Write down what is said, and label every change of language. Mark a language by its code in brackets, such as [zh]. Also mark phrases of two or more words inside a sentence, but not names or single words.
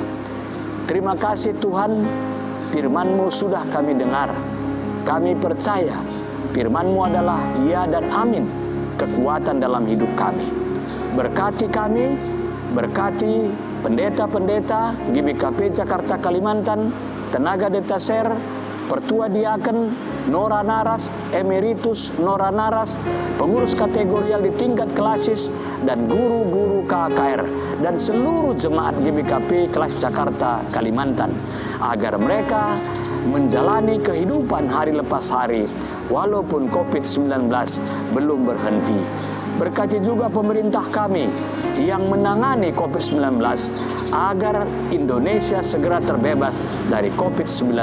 [id] Terima kasih Tuhan, firman-Mu sudah kami dengar. Kami percaya firman-Mu adalah ya dan amin, kekuatan dalam hidup kami. Berkati kami, berkati pendeta-pendeta GBKP Jakarta Kalimantan, tenaga detaser, Pertua Diaken, Nora Naras, Emeritus Nora Naras, pengurus kategorial di tingkat klasis, dan guru-guru KKR, dan seluruh jemaat GBKP kelas Jakarta Kalimantan, agar mereka menjalani kehidupan hari lepas hari, walaupun COVID-19 belum berhenti. Berkati juga pemerintah kami yang menangani COVID-19 agar Indonesia segera terbebas dari COVID-19.